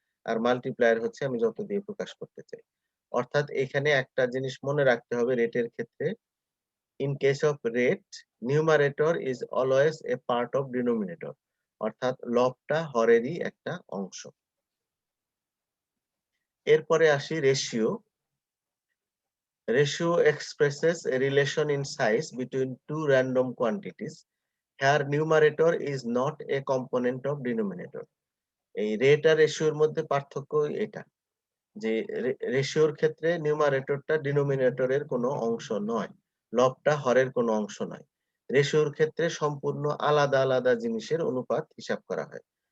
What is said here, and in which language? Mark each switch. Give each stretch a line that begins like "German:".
Bangla: আর multiplier হচ্ছে আমি যত দিয়ে প্রকাশ করতে চাই। অর্থাৎ এখানে একটা জিনিস মনে রাখতে হবে রেটের ক্ষেত্রে,
English: in case of rate, numerator is always a part of denominator,
Bangla: অর্থাৎ লবটা হরেরই একটা অংশ। এরপরে আসি ratio.
English: Ratio expresses a relation in size between two random quantities. Here numerator is not a component of denominator.
Bangla: এই রেট আর রেশিওর মধ্যে পার্থক্য এটা, যে রেশিওর ক্ষেত্রে নিউমারেটরটা ডিনোমিনেটরের কোনো অংশ নয়, লবটা হরের কোনো অংশ নয়। রেশিওর ক্ষেত্রে সম্পূর্ণ আলাদা আলাদা জিনিসের অনুপাত হিসাব করা হয়।